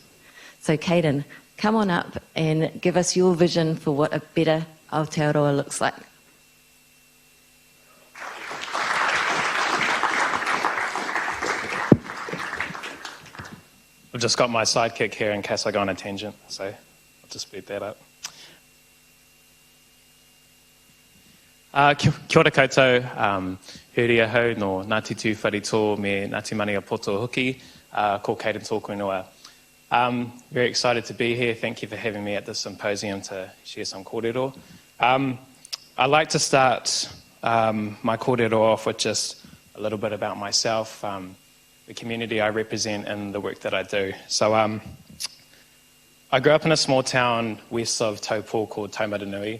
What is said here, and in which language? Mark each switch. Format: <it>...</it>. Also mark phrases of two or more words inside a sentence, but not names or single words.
<en>So Kaeden, come on up and give us your vision for what a better Aotearoa looks like. I've just got my sidekick here in case I go on a tangent, so I'll just speed that up.</en> <mi>Kia ora koutou, huria hau no Ngāti Tū Wharitō me Ngāti Mania Poto Huki, ko Kaeden tōku ingoa.</mi> <en>Very excited to be here. Thank you for having me at this symposium to share some kōrero. I'd like to start my kōrero off with just a little bit about myself, the community I represent and the work that I do. So I grew up in a small town west of Taupō called Taumaranui.</en>